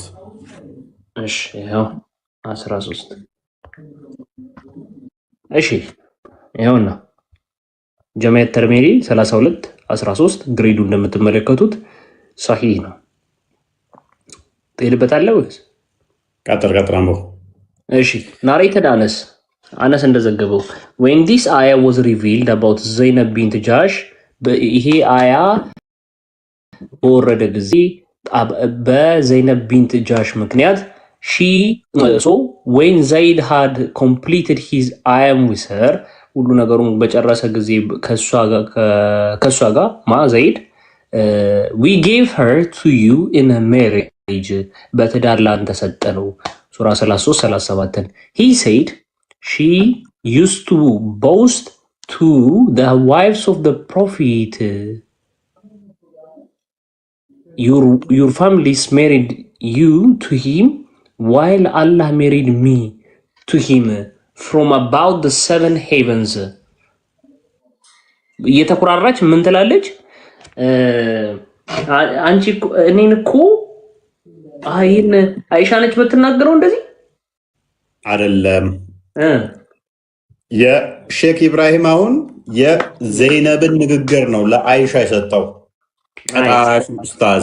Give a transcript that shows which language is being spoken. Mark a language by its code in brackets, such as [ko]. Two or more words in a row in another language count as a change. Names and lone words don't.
[am] እሺ ያው 13 እሺ ይኸውና ጀሚዓ ተርሚዚ 32:13 ግሬዱ እንደምትመለከቱት ሰሂህ ነው። ትሄድበታለህ ወይስ ቀጥል አንቦ? እሺ ናሬትድ አነስ እንደዘገበው [en] when this aya was revealed about Zainab bint Jahsh [am] ይሄ አያ በወረደ ጊዜ በዘይነብ ቢንት ጃሽ ምክንያት [en] when Zaid had completed his ayam with her [am] ሁሉ ነገሩን በጨረሰ ጊዜ ከሷ ጋር ዘይድ [en] we gave her to you in a marriage [am] በትዳር ላንተ ሰጠነው ሱራ 33:37 [en] he said she used to boast to the wives of the prophet your families married you to him while Allah married me to him from about the 7 heavens [am] እየተኩራራች ምን ትላለች? አንቺ እኔን እኮ አይን አይሻ ነች የምትናገረው እንደዚህ አይደለም። የሼክ ኢብራሂም አሁን የዘይነብን ንግግር ነው ለአይሻ የሰጠው። ቀጣሽ ኡስታዝ